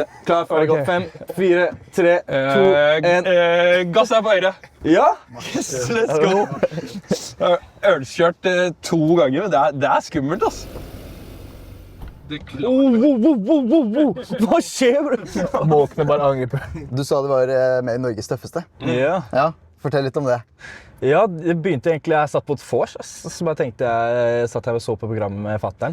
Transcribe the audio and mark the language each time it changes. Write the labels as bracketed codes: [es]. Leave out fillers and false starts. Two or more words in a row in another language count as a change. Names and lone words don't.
[no] Klar, ferdig, gått. 5, 4, 3, 2, 1. Gass på høyre. Ja? [en] Yes, let's go. [no] Ølskjørt 2 ganger, men det skummelt, ass. Hva skjer, bro? Måkene bare angriper. Du sa det var med i Norges tøffeste. Ja. Ja, fortell litt om det. Ja, det begynte egentlig, jeg satt på et vors, så bare tenkte jeg, satt jeg og så på programmet med fatteren.